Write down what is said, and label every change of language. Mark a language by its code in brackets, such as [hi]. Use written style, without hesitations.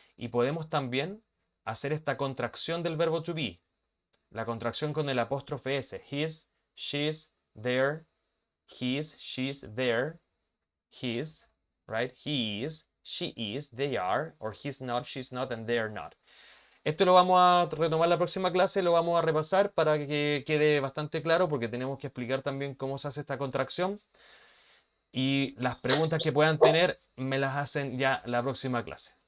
[es] Y podemos también hacer esta contracción del verbo to be, la contracción con el apóstrofe S, [en] his, she's, their, his, she's, their, his, right? He is, she is, they are, or he's not, she's not, and they are not. [es] Esto lo vamos a retomar la próxima clase, lo vamos a repasar para que quede bastante claro, porque tenemos que explicar también cómo se hace esta contracción. Y las preguntas que puedan tener me las hacen ya la próxima clase.